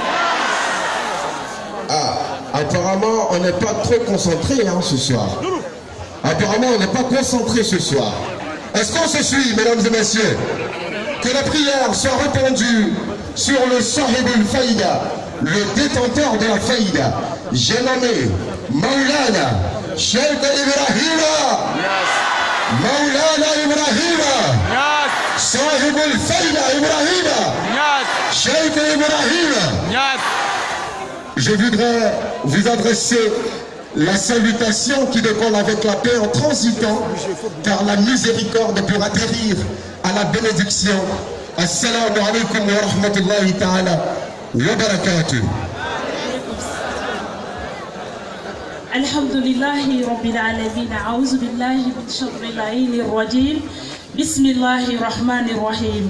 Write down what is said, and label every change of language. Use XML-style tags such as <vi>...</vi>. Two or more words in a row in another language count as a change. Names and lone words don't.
<fr>Apparemment, on n'est pas trop concentré ce soir. Apparemment, on n'est pas concentré ce soir. Est-ce qu'on se suit, mesdames et messieurs? Que la prière soit répandue sur le Sahib al-Faïda, le détenteur de la Faïda. J'ai nommé Maulana Cheikh Ibrahima. Maulana Ibrahima. Sahib al-Faïda Ibrahima. Cheikh Ibrahima. Je voudrais vous adresser la salutation qui décolle avec la paix en transitant, car la miséricorde pour atterrir à la bénédiction.</fr> <ar>السلام عليكم ورحمة الله تعالى وبركاته. الحمد لله رب العالمين. أعوذ بالله من شر العين الرجيم. بسم الله الرحمن الرحيم.</ar>